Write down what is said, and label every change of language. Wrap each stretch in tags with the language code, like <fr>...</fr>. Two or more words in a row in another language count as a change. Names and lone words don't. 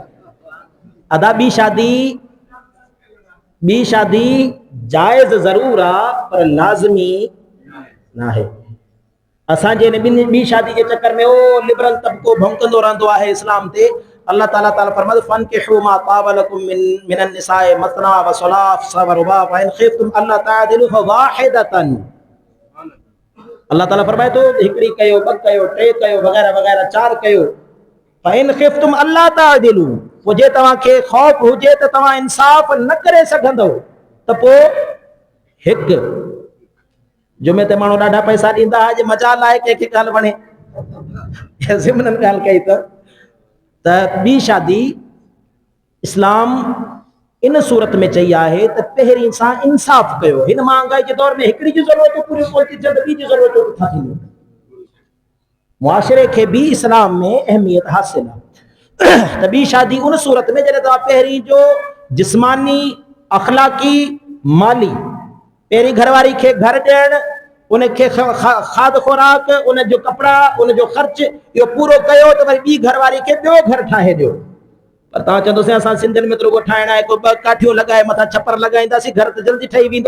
<sd>अदा ॿी शादी जाइज़ ज़रूर आहे पर लाज़मी न आहे। असांजे इन ॿी शादी जे चक्कर में ओ लिबरल तबको भौंकंदो रहंदो आहे इस्लाम ते। अल्लाह ताला फरमाए</sd> <ar>فانكحوا ما طاب لكم من النساء مثنى وثلاث ورباع وإن خفتم ألا تعدلوا فواحدة.</ar> <sd>अल्लाह ताला फरमाए तो हिकड़ी कयो, ब कयो, टे कयो, वगैरह वगैरह 4 कयो।</sd> <ar>فإن خفتم ألا تعدلوا,</ar> <sd>वो जे तव्हां खे खौफ हुजे त तव्हां इंसाफ न करे सघंदो त पोइ हिकु। जुमे ते माण्हू ॾाढा पैसा ॾींदा आहे जे मजाल आहे कंहिंखे ॻाल्हि वणे ज़िमनन ॻाल्हि कई त ॿी शादी इस्लाम इन सूरत में चई आहे त पहिरीं सां इंसाफ कयो। हिन महांगाई जे दौर में हिकिड़ी जी ज़रूरत पूरी कोन थी थिए त ॿी जी ज़रूरत किथां थींदी। मुआशरे खे भी इस्लाम में अहमियत हासिल है। त ॿी शादी उन सूरत में जॾहिं तव्हां पहिरीं जो जिस्मानी, अखलाकी, माली पहिरीं घरवारी खे घर ॾियणु, उनखे खाद खुराक, उन जो कपिड़ा, उन जो ख़र्च इहो पूरो कयो त वरी ॿी घरवारी खे ॿियो घर ठाहे ॾियो। पर तव्हां चवंदोसीं असां सिंधियुनि में त रुॻो ठाहिणा आहे, को 2 काठियूं लॻाए मथां छपर लॻाईंदासीं, घर त जल्दी ठही वेंदो।</sd>